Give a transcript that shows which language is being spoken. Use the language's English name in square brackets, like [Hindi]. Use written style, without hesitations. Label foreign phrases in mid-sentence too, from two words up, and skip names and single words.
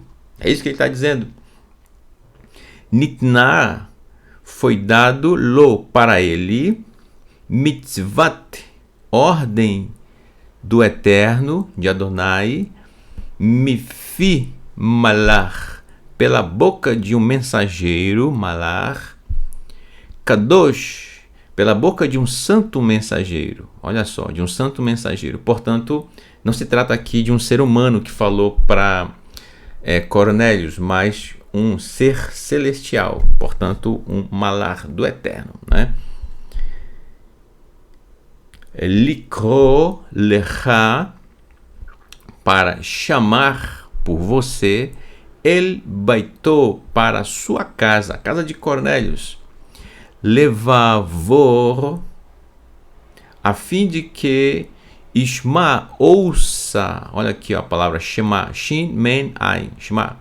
[Portuguese] É isso que ele está dizendo. Nitna, foi dado lo para ele, mitzvat, ordem do Eterno, de Adonai, [Hebrew] מפי מלאך, [Portuguese] pela boca de um mensageiro, [Hebrew] מלאך קדוש, [Portuguese] pela boca de um santo mensageiro. Olha só, de um santo mensageiro. Portanto, não se trata aqui de um ser humano que falou para Cornélios, mas um ser celestial, portanto um malar do Eterno, né? [Hebrew] לקרוא לך, [Portuguese] para chamar por você, [Hebrew] אל ביתו, [Portuguese] para a sua casa, a casa de Cornélios, levavor, a fim de que Ishma, ouça, olha aqui ó, a palavra Shema, [Hebrew] שין מם עין שמע.